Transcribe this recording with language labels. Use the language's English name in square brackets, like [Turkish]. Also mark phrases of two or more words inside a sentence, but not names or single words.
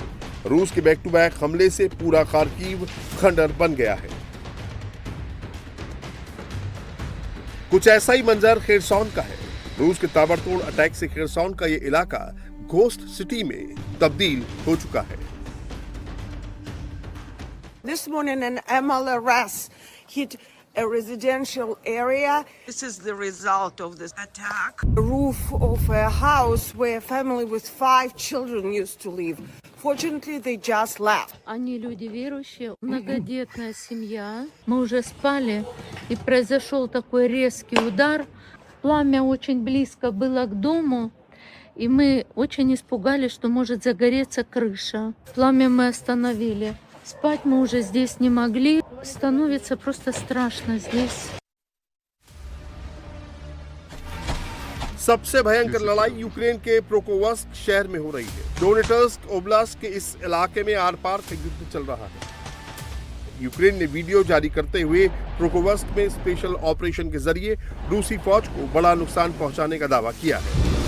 [Hindi] रूस के [English] back to back [Hindi] हमले से पूरा खार्किव खंडर बन गया है। कुछ ऐसा ही मंजर खेरसॉन का है। रूस के ताबड़तोड़ अटैक से खेरसॉन का ये इलाका [English] ghost city [Hindi] में तब्दील हो चुका है। [English] This morning, an MLRS hit a residential area. This is the result of this attack. The roof of a house where a family with 5 children used to live. Fortunately, they just left. [Russian] Они люди верующие, многодетная семья. Мы уже спали, и произошел такой резкий удар. Пламя очень близко было к дому, и мы очень испугались, что может загореться крыша. Пламя мы остановили. Спать мы уже здесь не могли. Становится просто страшно здесь. [Hindi] सबसे भयंकर लड़ाई यूक्रेन के प्रोकोवस्क शहर में हो रही है। डोनेट्स्क ओब्लास्ट के इस इलाके में आर पार का युद्ध चल रहा है। यूक्रेन ने वीडियो जारी करते हुए प्रोकोवस्क में [English] special operation [Hindi] के जरिए रूसी फौज को बड़ा नुकसान पहुंचाने का दावा किया है।